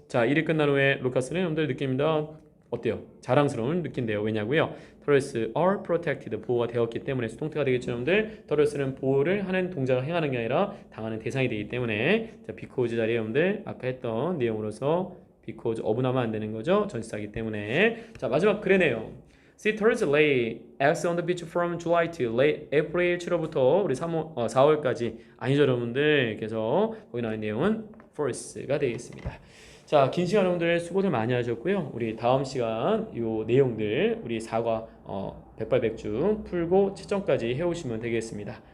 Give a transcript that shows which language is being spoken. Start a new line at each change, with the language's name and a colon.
Korean: 자, 일이 끝난 후에 루카스는 여러분들 느낍니다. 어때요? 자랑스러움을 느낀대요. 왜냐고요?
English: Turtles are protected.
Korean: 보호가 되었기 때문에 수동태가 되겠죠, 여러분들. Turtles는 보호를 하는 동작을 행하는 게 아니라 당하는 대상이 되기 때문에 자, because 자리에 여러분들 아까 했던 내용으로서 because 어분하면 안 되는 거죠. 전치사이기 때문에. 자, 마지막 그래네요.
English: Sea turtles lay eggs on the beach from July to late April.
Korean: 7월부터 우리 4월까지 아니죠, 여러분들. 그래서 거기 나온 내용은 false가 되겠습니다. 자, 긴 시간 여러분들 수고들 많이 하셨고요. 우리 다음 시간 요 내용들 우리 4과 백발백중 풀고 채점까지 해오시면 되겠습니다.